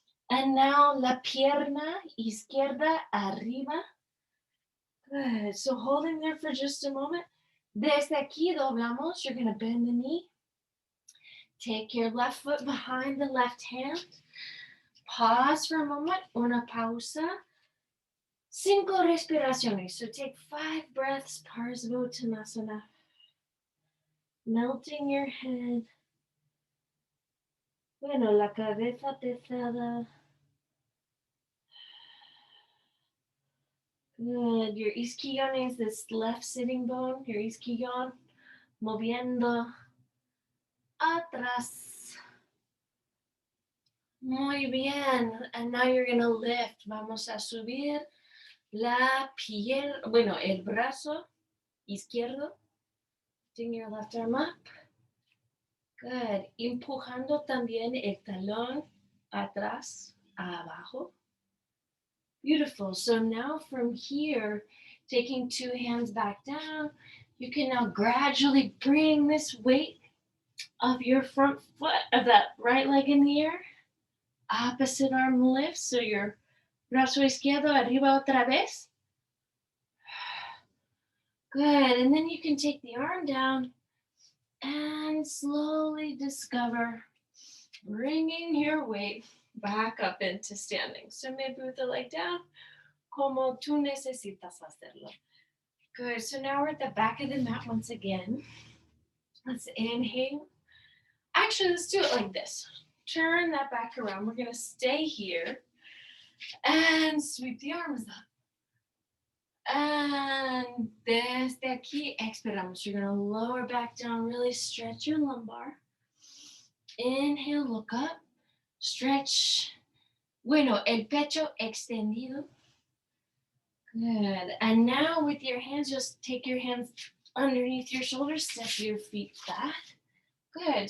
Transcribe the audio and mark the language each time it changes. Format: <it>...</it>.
<en>And now</en> <es>la pierna izquierda arriba.</es> <en>Good. So holding there for just a moment.</en> <es>Desde aquí doblamos.</es> <en>You're going to bend the knee. Take your left foot behind the left hand. Pause for a moment.</en> <es>Una pausa. 5 respiraciones.</es> <en>So take 5 breaths. Parsvottanasana. Melting your head.</en> <es>Bueno, la cabeza pesada.</es> <en>Good. Your isquion is this left sitting bone. Your isquion.</en> <es>Moviendo atrás. Muy bien.</es> <en>And now you're going to lift.</en> <es>Vamos a subir la piel. Bueno, el brazo izquierdo.</es> <en>Lifting your left arm up. Good.</en> <es>Empujando también el talón atrás, abajo.</es> <en>Beautiful. So now from here, taking 2 hands back down, you can now gradually bring this weight of your front foot, of that right leg in the air. Opposite arm lifts. So your</en> <es>brazo izquierdo arriba otra vez.</es> <en>Good. And then you can take the arm down and slowly discover bringing your weight back up into standing. So maybe with the leg down,</en> <es>como tú necesitas hacerlo.</es> <en>Good. So now we're at the back of the mat once again. Let's inhale. Actually, let's do it like this. Turn that back around. We're going to stay here and sweep the arms up. And</en> <es>desde aquí, expiramos.</es> <en>You're going to lower back down, really stretch your lumbar. Inhale, look up, stretch.</en> <es>Bueno, el pecho extendido.</es> <en>Good. And now with your hands, just take your hands underneath your shoulders, step your feet back. Good.</en>